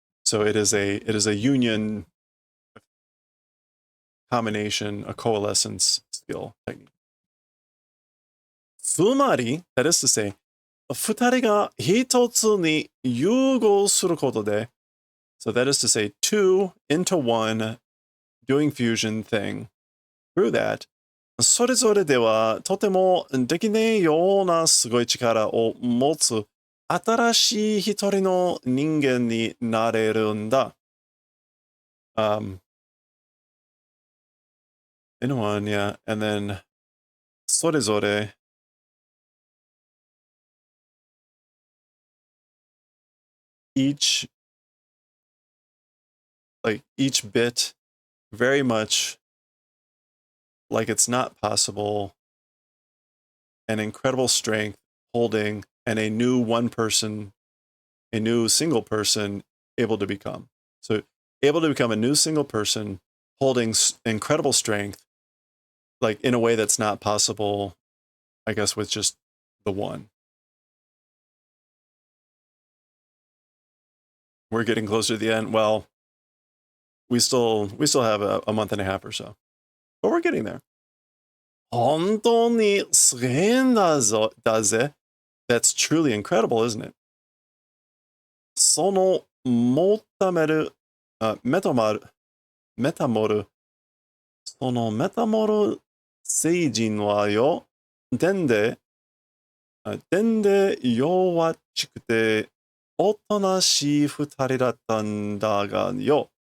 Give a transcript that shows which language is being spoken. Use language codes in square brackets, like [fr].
[en] So it is a union combination, a coalescence skill technique. つまり, that is to say, [ja] 二人が一つに融合することで, [en] so that is to say, two into one, doing fusion thing. Through that, [ja] それぞれではとてもできないようなすごい力を持つ新しい一人の人間になれるんだ。 [en] In one, yeah, and then それぞれ each bit very much like it's not possible, an incredible strength holding, and a new single person able to become. So able to become a new single person holding incredible strength, like in a way that's not possible, I guess, with just the one. We're getting closer to the end. Well, we still have a month and a half or so, but we're getting there. [ja] 本当にすげえんだぜ. [en] That's truly incredible, isn't it? [ja] そのメタモル、そのメタモル星人はよ、電で弱っちくて、おとなしい二人だったんだがよ。